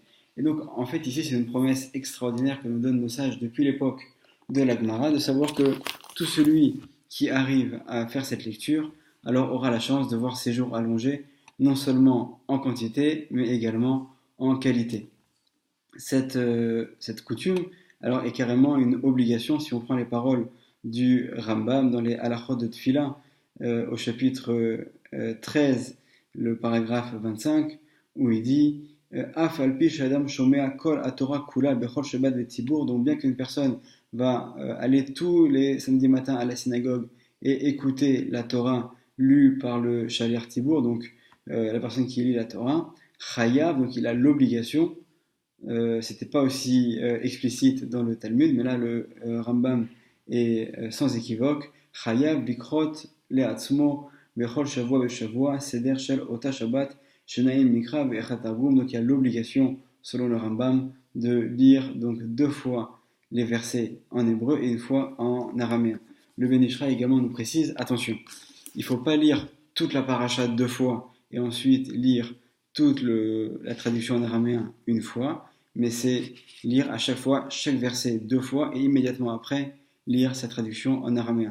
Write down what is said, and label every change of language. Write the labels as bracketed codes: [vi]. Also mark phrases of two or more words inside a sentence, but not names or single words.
[fr] Et donc, en fait, ici, c'est une promesse extraordinaire que nous donnent nos sages depuis l'époque de la Gemara, de savoir que tout celui qui arrive à faire cette lecture, alors aura la chance de voir ses jours allongés, non seulement en quantité, mais également en qualité. Cette coutume, alors, est carrément une obligation si on prend les paroles du Rambam dans les Halachot de Tfila, au chapitre 13, le paragraphe 25, où il dit [he] אף על פי שאדם שומע כל התורה כולה בכל שבת בציבור. [fr] Donc, bien qu'une personne va aller tous les samedis matins à la synagogue et écouter la Torah lue par le [he] שליח ציבור, [fr] donc la personne qui lit la Torah, chayav, donc il a l'obligation. C'était pas aussi explicite dans le Talmud, mais là le Rambam est sans équivoque. [he] חייב לקרות לעצמו בכל שבוע ושבוע סדר של אותה שבת שניים מקרא ואחד תרגום. [fr] Donc il y a l'obligation, selon le Rambam, de lire donc deux fois les versets en hébreu et une fois en araméen. Le Ben Ish Chai également nous précise, attention, il ne faut pas lire toute la paracha deux fois et ensuite lire toute la traduction en araméen une fois, mais c'est lire à chaque fois chaque verset deux fois et immédiatement après lire sa traduction en araméen.